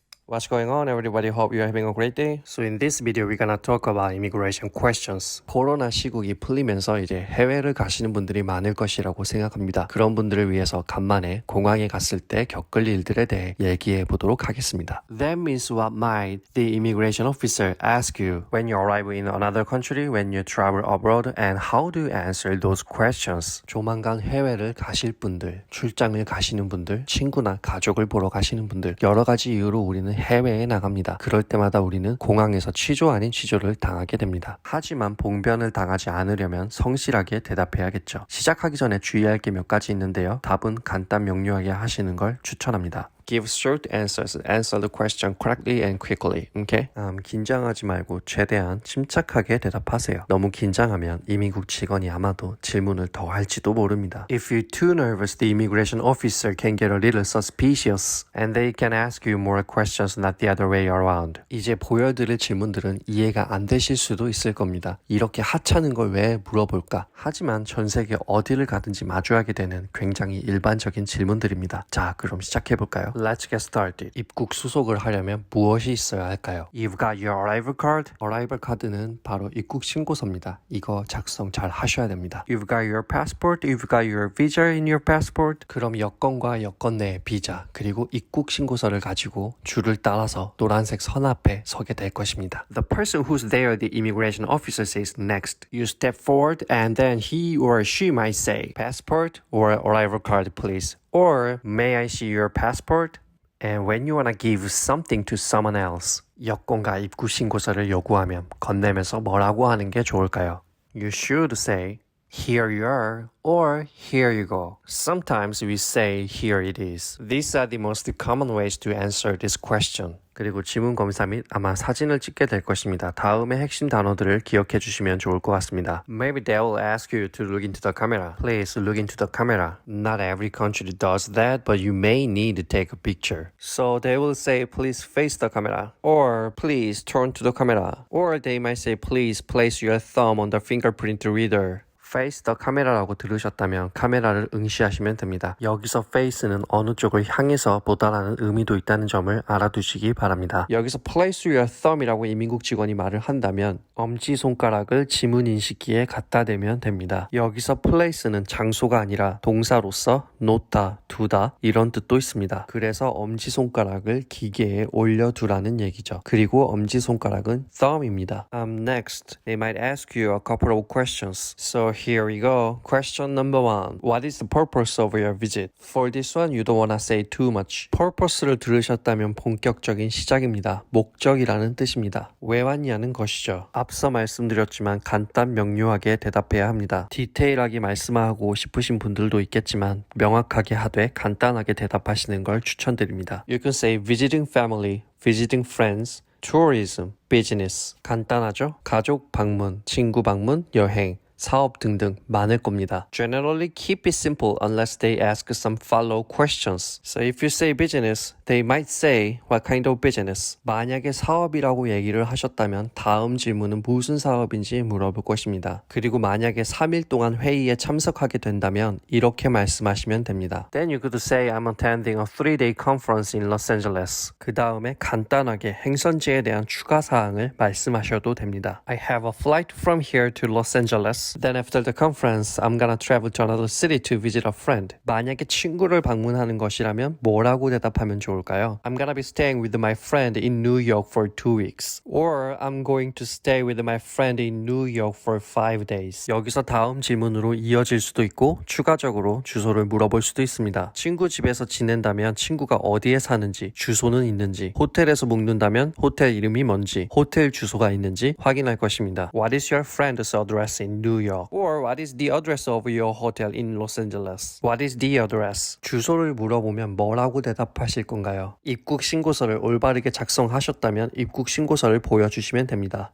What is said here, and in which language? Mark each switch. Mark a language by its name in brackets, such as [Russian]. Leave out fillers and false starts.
[English] What's going on, everybody? Hope you're having a great day. So in this video, we're gonna talk about immigration questions. [Korean] 코로나 시국이 풀리면서 이제 해외를 가시는 분들이 많을 것이라고 생각합니다. 그런 분들을 위해서 간만에 공항에 갔을 때 겪을 일들에 대해 얘기해 보도록 하겠습니다. [English] That means what might the immigration officer ask you when you arrive in another country, when you travel abroad, and how do you answer those questions? [Korean] 조만간 해외를 가실 분들, 출장을 가시는 분들, 친구나 가족을 보러 가시는 분들, 여러 가지 이유로 우리는 해외에 나갑니다. 그럴 때마다 우리는 공항에서 취조 아닌 취조를 당하게 됩니다. 하지만 봉변을 당하지 않으려면 성실하게 대답해야겠죠. 시작하기 전에 주의할 게 몇 가지 있는데요. 답은 간단 명료하게 하시는 걸 추천합니다. [English] Give short answers. Answer the question correctly and quickly. Okay? [Korean] 긴장하지 말고 최대한 침착하게 대답하세요. 너무 긴장하면 이민국 직원이 아마도 질문을 더 할지도 모릅니다. [English] If you're too nervous, the immigration officer can get a little suspicious and they can ask you more questions, not the other way around. [Korean] 이제 보여드릴 질문들은 이해가 안 되실 수도 있을 겁니다. 이렇게 하찮은 걸 왜 물어볼까? 하지만 전 세계 어디를 가든지 마주하게 되는 굉장히 일반적인 질문들입니다. 자, 그럼 시작해볼까요? [English] Let's get started. [Korean] 입국 수속을 하려면 무엇이 있어야 할까요? [English] You've got your arrival card. [Korean] Arrival card는 바로 입국 신고서입니다. 이거 작성 잘 하셔야 됩니다. [English] You've got your passport. You've got your visa in your passport. [Korean] 그럼 여권과 여권 내 비자 그리고 입국 신고서를 가지고 줄을 따라서 노란색 선 앞에 서게 될 것입니다. [English] The person who's there, the immigration officer says next. You step forward and then he or she might say passport or arrival card please. Or, may I see your passport? And when you want to give something to someone else, [Korean] 여권과 입국 신고서를 요구하면 건네면서 뭐라고 하는 게 좋을까요? [English] You should say, here you are, or here you go. Sometimes we say, here it is. These are the most common ways to answer this question. [Korean] 그리고 지문 검사 및 아마 사진을 찍게 될 것입니다. 다음의 핵심 단어들을 기억해 주시면 좋을 것 같습니다. [English] Maybe they will ask you to look into the camera. Please look into the camera. Not every country does that, but you may need to take a picture. So they will say, please face the camera. Or please turn to the camera. Or they might say, please place your thumb on the fingerprint reader. Face the camera [Korean] 라고 들으셨다면 카메라를 응시하시면 됩니다. 여기서 face는 어느 쪽을 향해서 보다라는 의미도 있다는 점을 알아두시기 바랍니다. 여기서 [English] place your thumb [Korean] 이라고 이민국 직원이 말을 한다면 엄지손가락을 지문 인식기에 갖다 대면 됩니다. 여기서 place는 장소가 아니라 동사로서 놓다, 두다 이런 뜻도 있습니다. 그래서 엄지손가락을 기계에 올려두라는 얘기죠. 그리고 엄지손가락은 thumb입니다. [English] Next, they might ask you a couple of questions. So here we go. Question number 1. What is the purpose of your visit? For this one, you don't want to say too much. [Korean] purpose를 들으셨다면 본격적인 시작입니다. 목적이라는 뜻입니다. 왜 왔냐는 것이죠. 앞서 말씀드렸지만 간단 명료하게 대답해야 합니다. 디테일하게 말씀하고 싶으신 분들도 있겠지만 명확하게 하되 간단하게 대답하시는 걸 추천드립니다. [English] You can say visiting family, visiting friends, tourism, business. [Korean] 간단하죠? 가족 방문, 친구 방문, 여행. 사업 등등 많을 겁니다. [English] Generally keep it simple unless they ask some follow questions. So if you say business, they might say what kind of business? [Korean] 만약에 사업이라고 얘기를 하셨다면 다음 질문은 무슨 사업인지 물어볼 것입니다. 그리고 만약에 3일 동안 회의에 참석하게 된다면 이렇게 말씀하시면 됩니다. [English] Then you could say I'm attending a 3-day conference in Los Angeles. [Korean] 그 다음에 간단하게 행선지에 대한 추가 사항을 말씀하셔도 됩니다. [English] I have a flight from here to Los Angeles. Then after the conference, I'm gonna travel to another city to visit a friend. [Korean] 만약에 친구를 방문하는 것이라면 뭐라고 대답하면 좋을까요? [English] I'm gonna be staying with my friend in New York for 2 weeks. Or I'm going to stay with my friend in New York for 5 days. [Korean] 여기서 다음 질문으로 이어질 수도 있고 추가적으로 주소를 물어볼 수도 있습니다. 친구 집에서 지낸다면 친구가 어디에 사는지, 주소는 있는지, 호텔에서 묵는다면 호텔 이름이 뭔지, 호텔 주소가 있는지 확인할 것입니다. [English] What is your friend's address in New York? Or what is the address of your hotel in Los Angeles? What is the address? [Korean] 주소를 물어보면 뭐라고 대답하실 건가요? 입국 신고서를 올바르게 작성하셨다면 입국 신고서를 보여주시면 됩니다.